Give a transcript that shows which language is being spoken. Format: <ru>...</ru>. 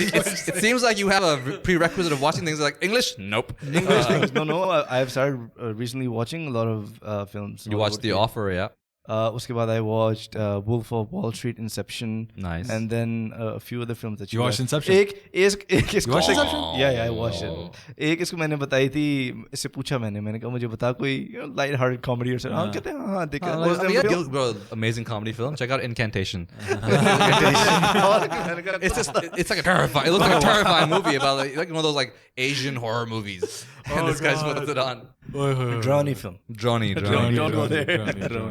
<en>It seems like you have a prerequisite of watching things like English. Nope. English things. No. I've started recently watching a lot of films. You watched The Offer, yeah?</en> <hi>Uske baad</hi> <en>I watched Wolf of Wall Street, Inception. Nice. And then a few other films that You watched Inception?</en> <hi>एक इसको</hi> <en>watched Inception? Yeah, I watched it.</en> <hi>एक इसको मैंने बताई थी, इससे पूछा मैंने कहा मुझे बता कोई</hi> <en>light hearted comedy or something.</en> <hi>कहते हैं हाँ देखा.</hi> <en>Bro, amazing comedy film. Check out Incantation. It's like a terrifying. It looks like a terrifying movie about like one of those like Asian horror movies. And this guy's put it on. Drowny film. Droney. Don't go there.</en>